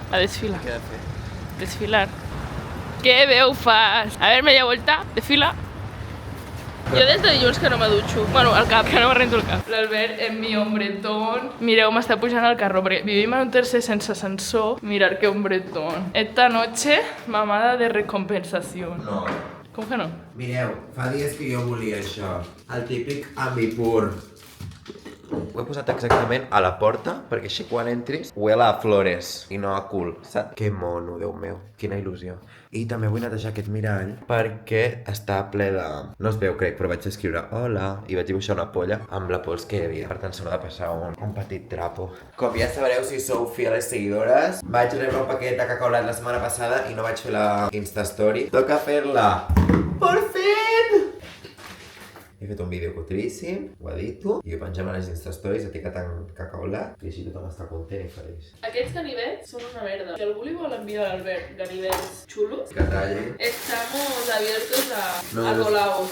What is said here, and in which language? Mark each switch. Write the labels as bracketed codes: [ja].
[ca] A desfilar. Què he de fer? [es] Desfilar. [ca] Què veu fas? [es] A ver, media vuelta, desfila. [ca] Jo des de dilluns que no me dutxo. Bueno, al cap, que no me rento el cap. L'Albert és [es] mi hombretón. [ca] Mireu, m'està pujant al carro, perquè vivim en un tercer sense ascensor. [es] Mirar que hombretón. Esta noche, mamada de recompensación. No. [ca] Com que no? Mireu, fa dies que jo volia això. El típic ambipur. Ho he posat exactament a la porta, perquè així quan entris [es] huela a flores [ca] i no a cul, saps? Que mono, Déu meu, quina il·lusió. I també vull netejar aquest mirall perquè està ple de... No es veu, crec, però vaig escriure hola i vaig dibuixar una polla amb la pols que hi havia. Per tant, s'haurà de passar un petit trapo. Com ja sabreu, si sou [es] fieles seguidores, [ca] vaig rebre un paquet de cacaolat la setmana passada i no vaig fer la Instastory. Toca fer-la! [es] Por fin! [ca] He fet un vídeo cutríssim, ho edito, i ho pengem a les Instastories etiquetant cacaolat, i així tothom està content i feliç. Aquests ganivets són una merda. Si algú li vol enviar a l'Albert ganivets xulos, Que talli. [es] estamos abiertos a colaos.